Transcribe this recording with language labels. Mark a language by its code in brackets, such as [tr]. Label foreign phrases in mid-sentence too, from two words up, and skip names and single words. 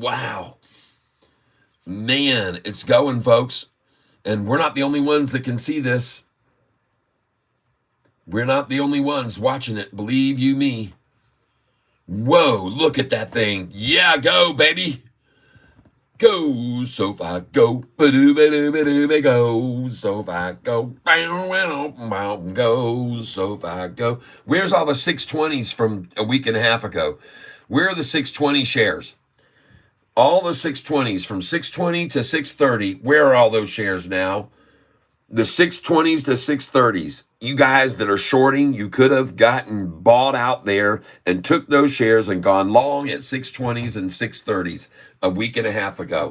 [en] Wow. Man, it's going, folks. And we're not the only ones that can see this. We're not the only ones watching it. Believe you me. Whoa, look at that thing. Yeah, go, baby. Go, Sofi, go, ba-doo-ba-doo-ba-doo-ba, go, Sofi, go, go, Sofi, go. Where's all the 620s from a week and a half ago? Where are the 620 shares? All the 620s from 620 to 630. Where are all those shares now? The 620s to 630s. You guys that are shorting, you could have gotten bought out there and took those shares and gone long at 620s and 630s a week and a half ago.